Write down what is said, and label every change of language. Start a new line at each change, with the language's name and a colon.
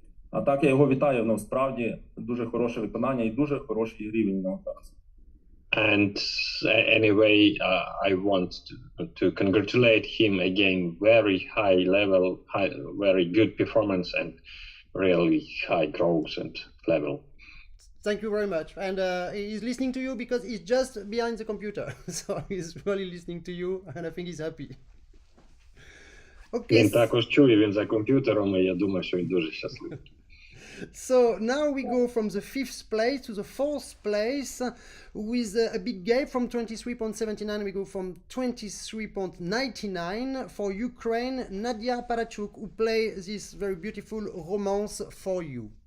Ukrainian: А так, я його вітаю, ну, справді дуже хороше виконання і дуже хороший рівень на зараз.
English: And anyway, I want to congratulate him again. Very high level, very good performance, and really high growth and level. Thank you very much. And he's listening to you because he's just behind the computer. So he's really listening to you, and I think he's happy. Okay.
Ukrainian: Він також чує, він за комп'ютером, і я думаю, що він дуже щасливий.
English: So now we go from the 5th place to the 4th place with a big gap. From 23.79 we go from 23.99 for Ukraine, Nadia Parachuk, who play this very beautiful romance For You.